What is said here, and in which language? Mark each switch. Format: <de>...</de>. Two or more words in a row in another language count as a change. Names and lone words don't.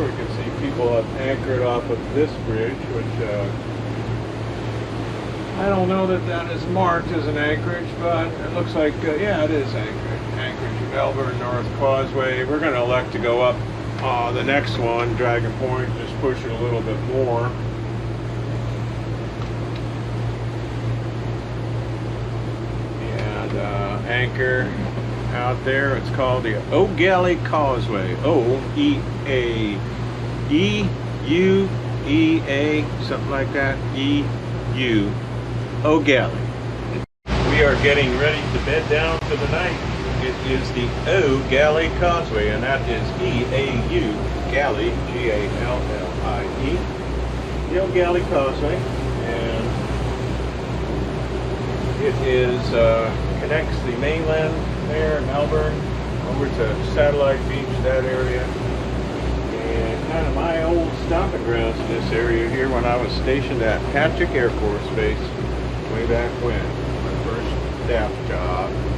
<en>We can see people have anchored off of this bridge, which I don't know that is marked as an anchorage, but it looks like, yeah, it is anchorage Melbourne North Causeway. We're going to elect to go up the next one, Dragon Point, just push it a little bit more. And anchor out there. It's called the Eau Gallie Causeway. O-E-A-E-U-E-A, something like that. E-U. Eau Gallie. We are getting ready to bed down for the night. It is the Eau Gallie Causeway, and that is E-A-U, Gallie, G-A-L-L-I-E. The Eau Gallie Causeway, and it is connects the mainland there, Melbourne, over to Satellite Beach, that area, and kind of my old stomping grounds in this area here when I was stationed at Patrick Air Force Base way back when, my first staff job.</en>